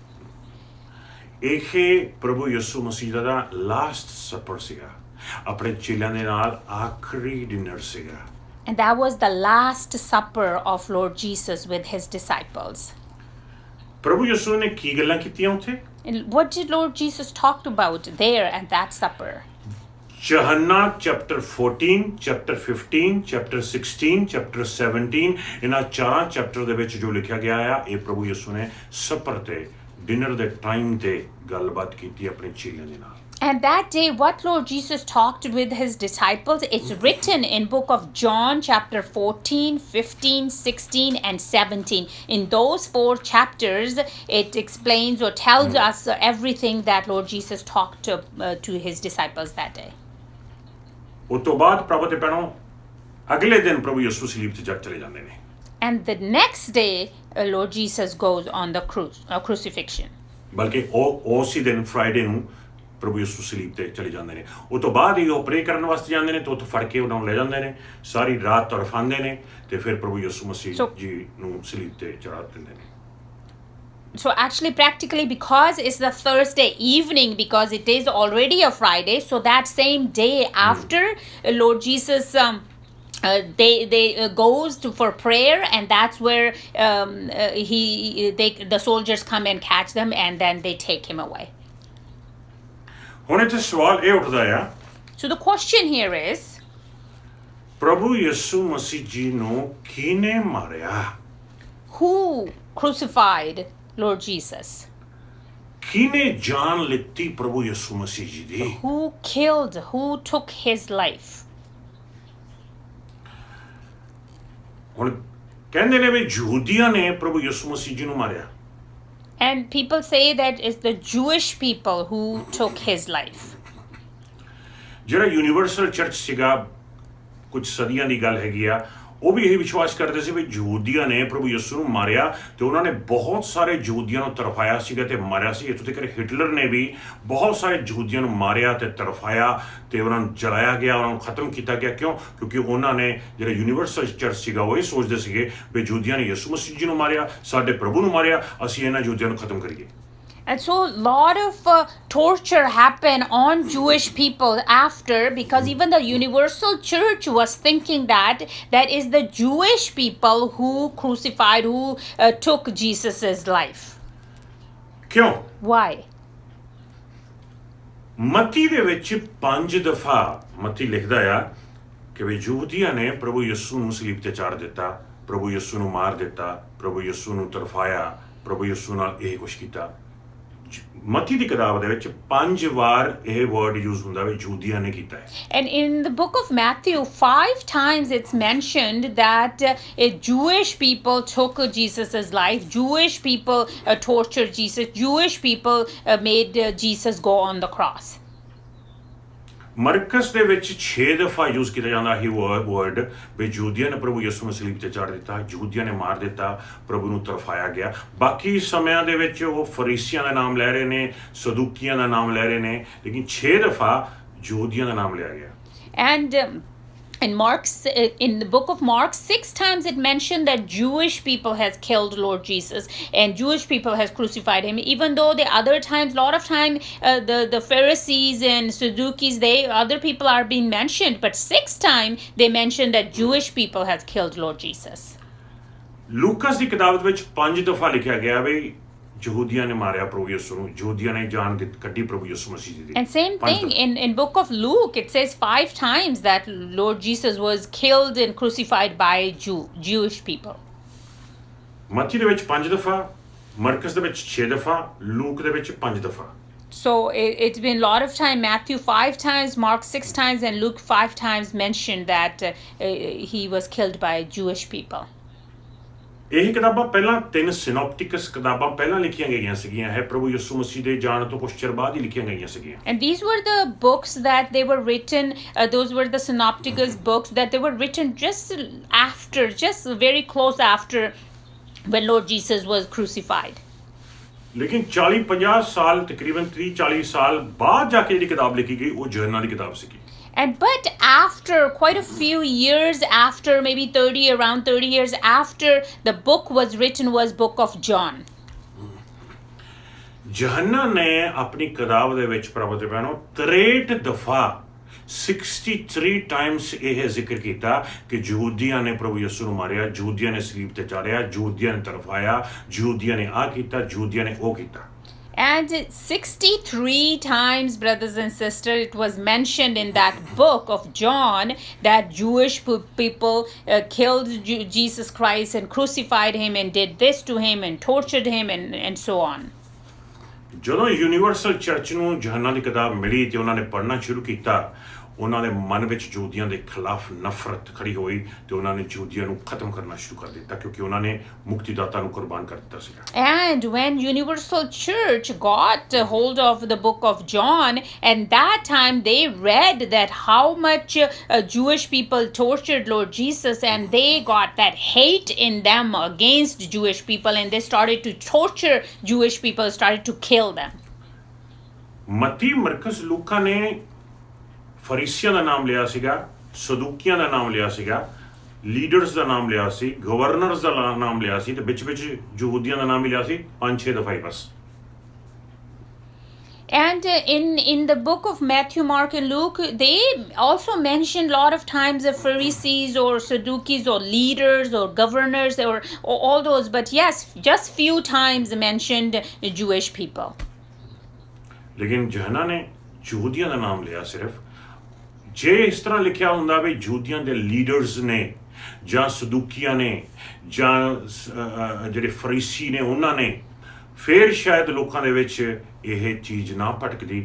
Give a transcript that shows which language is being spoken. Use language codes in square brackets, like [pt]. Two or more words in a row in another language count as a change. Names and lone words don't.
[pa] ਇਹ ਪ੍ਰਭੂ ਯਿਸੂ ਮਸੀਹ ਦਾ [en] last supper [pa] ਸੀਗਾ, ਆਪਣੇ ਚੇਲਿਆਂ ਦੇ ਨਾਲ ਆਖਰੀ ਡਿਨਰ ਸੀਗਾ। [en] And that was the last supper of Lord Jesus with his disciples. [pa] ਪ੍ਰਭੂ ਯਿਸੂ ਨੇ ਕੀ ਗੱਲਾਂ ਕੀਤੀਆਂ ਉੱਥੇ? [en] And what did Lord Jesus talked about there at that supper? Johanna chapter 14, chapter 15, chapter 16, chapter 17, [pa] ਇਹਨਾਂ ਚਾਰਾਂ ਚੈਪਟਰ ਦੇ ਵਿੱਚ ਜੋ ਲਿਖਿਆ ਗਿਆ ਆ, ਇਹ ਪ੍ਰਭੂ ਯਿਸੂ ਨੇ ਸਪਰ ਤੇ ਡਿਨਰ ਦੇ ਟਾਈਮ ਤੇ ਗੱਲਬਾਤ ਕੀਤੀ ਆਪਣੇ ਚੇਲਿਆਂ ਦੇ ਨਾਲ। [en] And that day, what Lord Jesus talked with his disciples, it's written in book of John chapter 14, 15, 16, and 17. In those 4 chapters, it explains or tells us everything that Lord Jesus talked to his disciples that day. [pa] ਉਸ ਤੋਂ ਬਾਅਦ ਪ੍ਰਭੂ ਤੇ ਭੈਣੋ, ਅਗਲੇ ਦਿਨ ਪ੍ਰਭੂ ਯਿਸੂ ਸਲੀਬ ਤੇ ਜਾ ਚਲੇ ਜਾਂਦੇ ਨੇ। [en] And the next day, Lord Jesus goes on the crucifixion. [pa] ਬਲਕਿ ਉਸੇ ਦਿਨ ਫਰਾਈਡੇ ਨੂੰ ਪ੍ਰਭੂ ਯਿਸੂ ਸਲੀਬ ਤੇ ਚਲੇ ਜਾਂਦੇ ਨੇ। ਉਸ ਤੋਂ ਬਾਅਦ ਹੀ ਉਹ ਪ੍ਰੇ ਕਰਨ ਵਾਸਤੇ ਜਾਂਦੇ ਨੇ ਤੇ ਉੱਥੋਂ ਫੜ ਕੇ ਉਹਨਾਂ ਨੂੰ ਲੈ ਜਾਂਦੇ ਨੇ, ਸਾਰੀ ਰਾਤ ਤੜਫਾਉਂਦੇ ਨੇ ਤੇ ਫਿਰ ਪ੍ਰਭੂ ਯਿਸੂ ਮਸੀਹ ਜੀ ਨੂੰ ਸਲੀਬ ਤੇ ਚੜਾ ਦਿੰਦੇ ਨੇ। [en] So actually, practically, because it's the Thursday evening, because it is already a Friday, so that same day after Lord Jesus they goes for prayer, and that's where the soldiers come and catch them, and then they take him away. [pa] ਹੁਣ ਇੱਥੇ ਸਵਾਲ ਇਹ ਉੱਠਦਾ ਆ, [en] So the question here is, [pa] ਪ੍ਰਭੂ ਯਿਸੂ ਮਸੀਹ ਜੀ ਨੂੰ ਕਿਹਨੇ ਮਾਰਿਆ? [en] who crucified Lord Jesus? [pa] ਕਿਹਨੇ ਜਾਨ ਲਿੱਤੀ ਪ੍ਰਭੂ ਯਿਸੂ ਮਸੀਹ ਜੀ ਦੀ? [en] Who killed, who took his life? [pa] ਹੁਣ ਕਹਿੰਦੇ ਨੇ ਵੀ ਯਹੂਦੀਆਂ ਨੇ ਪ੍ਰਭੂ ਯਿਸੂ ਮਸੀਹ ਜੀ ਨੂੰ ਮਾਰਿਆ। [en] And people say that it's the Jewish people who took his life. [pa] ਜਿਹੜਾ [en] universal church [pa] ਸੀਗਾ, ਕੁਝ ਸਦੀਆਂ ਦੀ ਗੱਲ ਹੈਗੀ ਆ, ਉਹ ਵੀ ਇਹ ਵਿਸ਼ਵਾਸ ਕਰਦੇ ਸੀ ਵੀ ਯਹੂਦੀਆਂ ਨੇ ਪ੍ਰਭੂ ਯਿਸੂ ਨੂੰ ਮਾਰਿਆ ਤੇ ਉਹਨਾਂ ਨੇ ਬਹੁਤ ਸਾਰੇ ਯਹੂਦੀਆਂ ਨੂੰ ਤਰਫਾਇਆ ਸੀਗਾ ਤੇ ਮਾਰਿਆ ਸੀ। ਇੱਥੋਂ ਤੱਕ ਹਿਟਲਰ ਨੇ ਵੀ ਬਹੁਤ ਸਾਰੇ ਯਹੂਦੀਆਂ ਨੂੰ ਮਾਰਿਆ ਤੇ ਤਰਫਾਇਆ ਤੇ ਉਹਨਾਂ ਨੂੰ ਜਲਾਇਆ ਗਿਆ, ਉਹਨਾਂ ਨੂੰ ਖਤਮ ਕੀਤਾ ਗਿਆ। ਕਿਉਂ? ਕਿਉਂਕਿ ਉਹਨਾਂ ਨੇ ਜਿਹੜਾ [en] universal church [pa] ਸੀਗਾ ਉਹ ਇਹ ਸੋਚਦੇ ਸੀਗੇ ਵੀ ਯਹੂਦੀਆਂ ਨੇ ਯਿਸੂ ਮਸੀਹ ਜੀ ਨੂੰ ਮਾਰਿਆ, ਸਾਡੇ ਪ੍ਰਭੂ ਨੂੰ ਮਾਰਿਆ, ਅਸੀਂ ਇਹਨਾਂ ਯਹੂਦੀਆਂ ਨੂੰ ਖਤਮ ਕਰੀਏ। [en] And so a lot of torture happened on Jewish people after, because even the universal church was thinking that is the Jewish people who crucified, who took Jesus's life. [pa] ਕਿਉਂ? [en] Why? [pa] ਮਤੀ ਦੇ ਵਿੱਚ 5 ਦਫਾ ਮਤੀ ਲਿਖਦਾ ਆ ਕਿ ਵੀ ਯਹੂਦੀਆਂ ਨੇ ਪ੍ਰਭੂ ਯਿਸੂ ਨੂੰ ਸਲੀਬ ਤੇ ਚਾੜ ਦਿੱਤਾ, ਪ੍ਰਭੂ ਯਿਸੂ ਨੂੰ ਮਾਰ ਦਿੱਤਾ, ਪ੍ਰਭੂ ਯਿਸੂ ਨੂੰ ਤਰਫਾਇਆ, ਪ੍ਰਭੂ ਯਿਸੂ ਨਾਲ ਇਹ ਕੁਛ ਕੀਤਾ। ਮਤੀ ਦੀ ਕਿਤਾਬ ਦੇ ਵਿੱਚ 5 ਵਾਰ ਇਹ [en] word use [pa] ਹੁੰਦਾ ਹੈ ਯਹੂਦੀਆਂ ਨੇ ਕੀਤਾ ਹੈ। [en] And in the book of Matthew, 5 times it's mentioned that Jewish people took Jesus's life, Jewish people tortured Jesus, Jewish people made Jesus go on the cross. [pa] ਮਰਕਸ ਦੇ ਵਿੱਚ 6 ਦਫਾ ਯੂਜ਼ ਕੀਤਾ ਜਾਂਦਾ ਇਹ ਵਰਡ ਵੀ ਯਹੂਦੀਆਂ ਨੇ ਪ੍ਰਭੂ ਯਿਸੂ ਨੂੰ ਸਲੀਬ ਤੇ ਚਾੜ ਦਿੱਤਾ, ਯਹੂਦੀਆਂ ਨੇ ਮਾਰ ਦਿੱਤਾ, ਪ੍ਰਭੂ ਨੂੰ ਤਰਫਾਇਆ ਗਿਆ। ਬਾਕੀ ਸਮਿਆਂ ਦੇ ਵਿੱਚ ਉਹ ਫਰੀਸੀਆਂ ਦਾ ਨਾਮ ਲੈ ਰਹੇ ਨੇ, ਸਦੂਕੀਆਂ ਦਾ ਨਾਮ ਲੈ ਰਹੇ ਨੇ, ਲੇਕਿਨ 6 ਦਫਾ ਯਹੂਦੀਆਂ ਦਾ ਨਾਮ ਲਿਆ ਗਿਆ। [en] And in the book of Mark, 6 times it mentioned that Jewish people has killed Lord Jesus and Jewish people has crucified him. Even though the other times, lot of time, the Pharisees and Sadducees, other people are being mentioned, but 6 times they mentioned that Jewish people has killed Lord Jesus. [pa] ਲੂਕਾਸ ਦੀ ਕਿਤਾਬ ਵਿੱਚ 5 ਦਫਾ ਲਿਖਿਆ ਗਿਆ ਵੀ ਯਹੂਦੀਆਂ ਨੇ ਮਾਰਿਆ ਪ੍ਰਭੂ ਯਿਸੂ ਨੂੰ, ਯਹੂਦੀਆਂ ਨੇ ਜਾਨ ਕੱਢੀ ਪ੍ਰਭੂ ਯਿਸੂ ਮਸੀਹ ਦੀ। [en] And same thing in book of Luke, it says 5 times that Lord Jesus was killed and crucified by Jewish people. [pa] ਮੱਤੀ ਦੇ ਵਿੱਚ 5 ਦਫਾ, ਮਰਕਸ ਦੇ ਵਿੱਚ 6 ਦਫਾ, ਲੂਕ ਦੇ ਵਿੱਚ 5 ਦਫਾ। [en] So it's been a lot of time. Matthew 5 times, Mark 6 times, and Luke 5 times mentioned that he was killed by Jewish people. [pa] ਇਹ ਕਿਤਾਬਾਂ ਪਹਿਲਾਂ 3 ਸਿਨੋਪਟਿਕਸ ਕਿਤਾਬਾਂ ਪਹਿਲਾਂ ਲਿਖੀਆਂ ਗਈਆਂ ਸੀਗੀਆਂ, ਹੈ ਪ੍ਰਭੂ ਯਿਸੂ ਮਸੀਹ ਦੇ ਜਾਣ ਤੋਂ ਕੁਝ ਚਿਰ ਬਾਅਦ ਹੀ ਲਿਖੀਆਂ ਗਈਆਂ ਸੀਗੀਆਂ। [en] And these were the books that they were written, those were the synopticus books that they were written just very close after when Lord Jesus was crucified. [pa] ਲੇਕਿਨ 40-50 ਸਾਲ, ਤਕਰੀਬਨ 30-40 ਸਾਲ ਬਾਅਦ ਜਾ ਕੇ ਜਿਹੜੀ ਕਿਤਾਬ ਲਿਖੀ ਗਈ ਉਹ ਯੋਹੰਨਾ ਦੀ ਕਿਤਾਬ ਸੀਗੀ। [en] But after quite a few years after, maybe around 30 years after the book was written, was book of John. [pa] ਯੋਹੰਨਾ ਨੇ ਆਪਣੀ ਕਿਤਾਬ ਦੇ ਵਿੱਚ ਪ੍ਰਭੂ ਦੇ ਭੈਣੋ 63 ਦਫਾ 63 ਟਾਈਮਸ ਇਹ ਜ਼ਿਕਰ ਕੀਤਾ ਕਿ ਯਹੂਦੀਆਂ ਨੇ ਪ੍ਰਭੂ ਯਿਸੂ ਨੂੰ ਮਾਰਿਆ, ਯਹੂਦੀਆਂ ਨੇ ਸਲੀਬ ਤੇ ਚਾੜਿਆ, ਯਹੂਦੀਆਂ ਨੇ ਤਰਫਾਇਆ, ਯਹੂਦੀਆਂ ਨੇ ਆ ਕੀਤਾ, ਯਹੂਦੀਆਂ ਨੇ ਉਹ ਕੀਤਾ। [en] And 63 times, brothers and sisters, it was mentioned in that book of John that Jewish people killed Jesus Christ and crucified him and did this to him and tortured him and so on. [pa] ਜਦੋਂ [en] universal church [pa] ਨੂੰ ਯੋਹੰਨਾ ਦੀ ਕਿਤਾਬ ਮਿਲੀ ਤੇ ਉਹਨਾਂ ਨੇ ਪੜ੍ਹਨਾ ਸ਼ੁਰੂ ਕੀਤਾ, ਉਹਨਾਂ ਦੇ ਮਨ ਵਿੱਚ ਯਹੂਦੀਆਂ ਦੇ ਖਿਲਾਫ ਨਫ਼ਰਤ ਖੜੀ ਹੋਈ ਤੇ ਉਹਨਾਂ ਨੇ ਯਹੂਦੀਆਂ ਨੂੰ ਖਤਮ ਕਰਨਾ ਸ਼ੁਰੂ ਕਰ ਦਿੱਤਾ ਕਿਉਂਕਿ ਉਹਨਾਂ ਨੇ ਮੁਕਤੀਦਾਤਾ ਨੂੰ ਕੁਰਬਾਨ ਕਰ ਦਿੱਤਾ ਸੀਗਾ। [en] And when Universal Church got hold of the book of John, and that time they read that how much Jewish people tortured Lord Jesus, and they got that hate in them against Jewish people, and they started to torture Jewish people, started to kill them. [pa] ਮਤੀ, ਮਰਕਸ, ਲੂਕਾ ਨੇ ਫਰੀਸੀਆਂ ਦਾ ਨਾਮ ਲਿਆ ਸੀਗਾ, ਸਦੂਕੀਆਂ ਦਾ ਨਾਮ ਲਿਆ ਸੀਗਾ, ਲੀਡਰਸ ਦਾ ਨਾਮ ਲਿਆ ਸੀ, ਗਵਰਨਰਸ ਦਾ ਨਾਮ ਲਿਆ ਸੀ ਤੇ ਵਿੱਚ ਯਹੂਦੀਆਂ ਦਾ ਨਾਮ ਵੀ ਲਿਆ ਸੀ 5-6 ਦਫਾ ਹੀ ਬਸ। [en] And in the book of Matthew, Mark, and Luke, they also mentioned a lot of times the Pharisees or Sadducees or leaders or governors or all those. But yes, just few times mentioned Jewish people. [pa] ਲੇਕਿਨ ਯੋਹੰਨਾ ਨੇ ਯਹੂਦੀਆਂ ਦਾ ਨਾਮ ਲਿਆ ਸਿਰਫ। ਜੇ ਇਸ ਤਰ੍ਹਾਂ ਲਿਖਿਆ ਹੁੰਦਾ ਵੀ ਯਹੂਦੀਆਂ ਦੇ ਲੀਡਰਸ ਨੇ ਜਾਂ ਸਦੂਕੀਆਂ ਨੇ ਜਾਂ ਜਿਹੜੇ ਫਰੀਸੀ ਨੇ ਉਹਨਾਂ ਨੇ, ਫਿਰ ਸ਼ਾਇਦ ਲੋਕਾਂ ਦੇ ਵਿੱਚ ਇਹ ਚੀਜ਼ ਨਾ ਭਟਕਦੀ।